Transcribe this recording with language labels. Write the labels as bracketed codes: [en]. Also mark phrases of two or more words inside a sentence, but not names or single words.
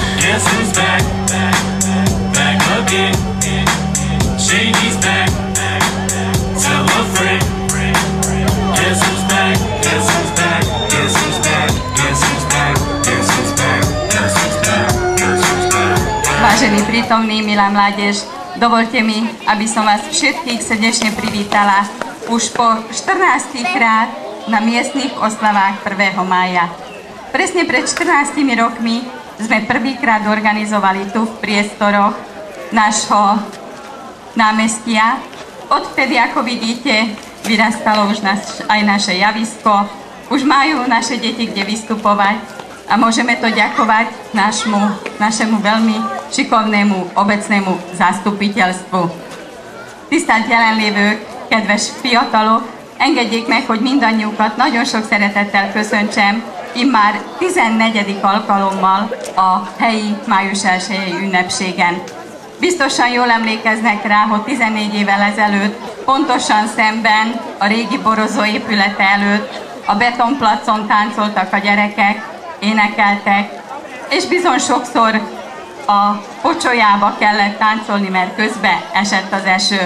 [en] Guess who's back? Back again. Shady's back. Tell a friend. Guess who's back? Guess who's back? Guess who's back? Guess who's back? Guess who's back? Guess who's back? Guess who's back? [sk] Vážení prítomní, milá mládež, dovolte mi, aby som vás všetkých srdečne privítala už po 14. krát na miestnych oslavách 1. mája. Presne pred 14 rokmi sme prvýkrát organizovali tu v priestoroch nášho námestia. Odvtedy, ako vidíte, vyrastalo už aj naše javisko, už majú naše deti kde vystupovať a môžeme to ďakovať našemu veľmi šikovnému obecnému zastupiteľstvu. [hu] Tisztelt jelenlévők, kedves fiatalok, engedjék meg, hogy mindannyiukat nagyon sok szeretettel köszöntsem immár 14. alkalommal a helyi május 1-i ünnepségen. Biztosan jól emlékeznek rá, hogy 14 évvel ezelőtt pontosan szemben a régi borozó épülete előtt a betonplacon táncoltak a gyerekek, énekeltek, és bizony sokszor a pocsolyába kellett táncolni, mert közbe esett az eső.